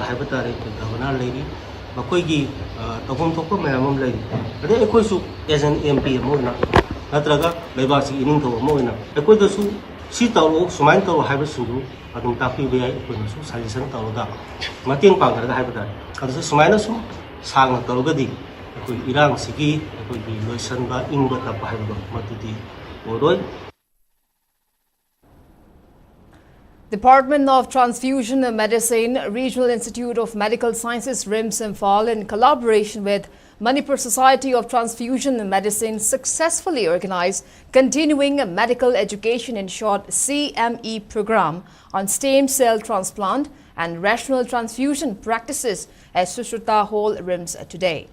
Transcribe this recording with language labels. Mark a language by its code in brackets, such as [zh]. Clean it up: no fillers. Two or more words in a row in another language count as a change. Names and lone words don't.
[mni] ꯍꯥꯏꯕ ꯇꯥꯔꯦ ꯑꯩꯈꯣꯏ ꯒꯚꯔꯅꯔ ꯂꯩꯔꯤ ꯃꯈꯣꯏꯒꯤ ꯇꯧꯐꯝ ꯊꯣꯛꯄ ꯃꯌꯥꯝ ꯑꯃ ꯂꯩꯔꯤ ꯑꯗꯩ ꯑꯩꯈꯣꯏꯁꯨ [en] as an MP [mni] ꯑꯃ ꯑꯣꯏꯅ ꯅꯠꯇ꯭ꯔꯒ ꯂꯩꯕꯥꯛꯁꯤꯒꯤ ꯏꯅꯤꯡꯊꯧ ꯑꯃ ꯑꯣꯏꯅ ꯑꯩꯈꯣꯏꯗꯁꯨ ꯁꯤ ꯇꯧꯔꯛꯎ ꯁꯨꯃꯥꯏꯅ ꯇꯧꯔꯣ ꯍꯥꯏꯕꯁꯤꯡꯗꯨ ꯑꯗꯨꯝ ꯇꯥꯛꯄꯤꯕ ꯌꯥꯏ ꯑꯩꯈꯣꯏꯅꯁꯨ ꯁꯖꯦꯁꯟ ꯇꯧꯔꯒ ꯃꯇꯦꯡ ꯄꯥꯡꯅꯔꯒ ꯍꯥꯏꯕ ꯇꯥꯔꯦ ꯑꯗꯨꯁꯨ ꯁꯨꯃꯥꯏꯅ ꯁꯨꯝ ꯁꯥꯡꯅ ꯇꯧꯔꯒꯗꯤ ꯑꯩꯈꯣꯏ ꯏꯔꯥꯡꯁꯤꯒꯤ ꯑꯩꯈꯣꯏꯒꯤ ꯂꯣꯏꯁꯟꯕ ꯏꯪꯕ ꯇꯞꯄ ꯍꯥꯏꯕꯗꯣ ꯃꯗꯨꯗꯤ ꯑꯣꯏꯔꯣꯏ. [en] Department of Transfusion Medicine, Regional Institute of Medical Sciences, RIMS Imphal, in collaboration with Manipur Society of Transfusion Medicine, successfully organized Continuing Medical Education, in short CME program on stem cell transplant and rational transfusion practices at Sushruta Hall, RIMS today.